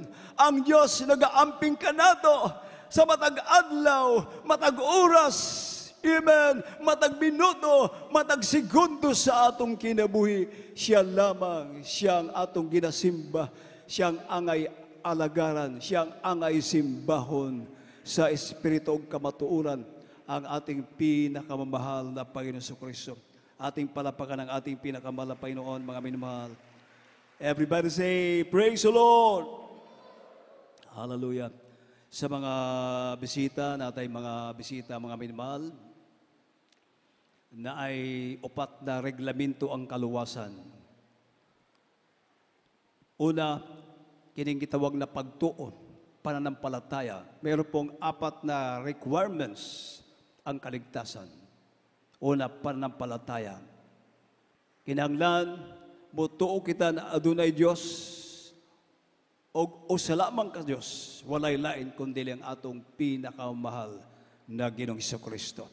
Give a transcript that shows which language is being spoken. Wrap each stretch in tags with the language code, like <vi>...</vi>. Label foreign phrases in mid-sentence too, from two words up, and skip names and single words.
<ceb>Ang Diyos nagaamping kanato sa matag adlaw, matag oras. Amen. Matag minuto, matag segundo sa atong kinabuhi. Siya lamang, siyang atong ginasimba. Siyang angay alagaran, siyang angay simbahon sa Espiritu ug kamatuoran.</ceb> <tl>Ang ating pinakamamahal na Panginoon Kristo. Ating palapakan ang ating pinakamahal na Panginoon, mga minamahal.</tl> <en>Everybody say, praise the Lord! Hallelujah.</en> <ceb>Sa mga bisita, natay mga bisita,</ceb> <tl>mga minamahal,</tl> <ceb>na ay upat na reglamento ang kaluwasan. Una, kining gitawag na pagtuon, pananampalataya.</ceb> <tl>Mayroon pong apat na requirements ang kaligtasan. Una, pananampalataya.</tl> <ceb>Kinahanglan, mutuo kita na adunay Diyos o sa lamang ka Diyos, walay lain kundi ang atong pinakamahal na Ginoong Hesukristo.</ceb>